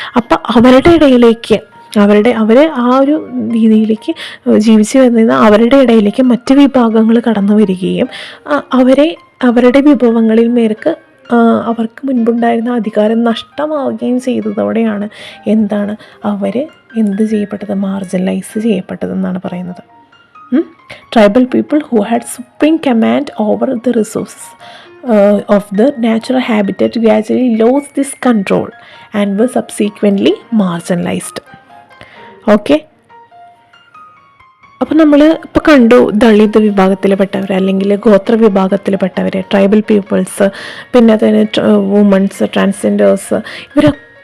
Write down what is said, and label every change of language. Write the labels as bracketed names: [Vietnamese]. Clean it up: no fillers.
[Malayalam] അപ്പം അവരുടെ ഇടയിലേക്ക് അവർ ആ ഒരു രീതിയിലേക്ക് ജീവിച്ചു വരുന്ന അവരുടെ ഇടയിലേക്ക് മറ്റ് വിഭാഗങ്ങൾ കടന്നു വരികയും അവരുടെ വിഭവങ്ങളിൽ മേർക്ക് അവർക്ക് മുൻപുണ്ടായിരുന്ന അധികാരം നഷ്ടമാവുകയും ചെയ്തതോടെയാണ് അവർ എന്ത് ചെയ്യപ്പെട്ടത്? മാർജിനലൈസ് ചെയ്യപ്പെട്ടതെന്നാണ് പറയുന്നത്. [English] Tribal people who had supreme command over the resources of the natural habitat gradually lost this control and were subsequently marginalized. [Malayalam] Okay, അപ്പോൾ നമ്മൾ ഇപ്പോൾ കണ്ടു ദളിത് വിഭാഗത്തിൽപ്പെട്ടവർ അല്ലെങ്കിൽ ഗോത്ര വിഭാഗത്തിൽപ്പെട്ടവർ, ട്രൈബൽ പീപ്പിൾസ്, പിന്നെ അതിന് വുമൺസ്, ട്രാൻസ്ജെൻഡേഴ്സ്, ഇവരൊക്കെ